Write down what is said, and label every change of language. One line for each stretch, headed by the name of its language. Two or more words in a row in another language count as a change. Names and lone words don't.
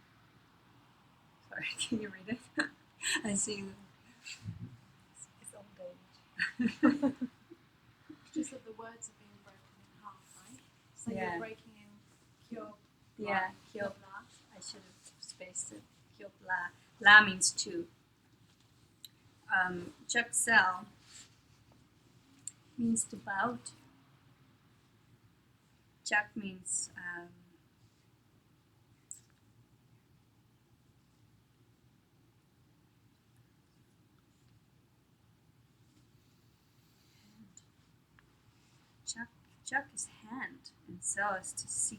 English: Sorry, can you read it? I see. It's old age. Just that the words are being broken in half, right? So Yeah. you're breaking in Kyo. Yeah, Kyop. La. I should have spaced it. Kyop La. La means two. Chuksel means to bow to. Chak means Chak is hand and Sel is to seek.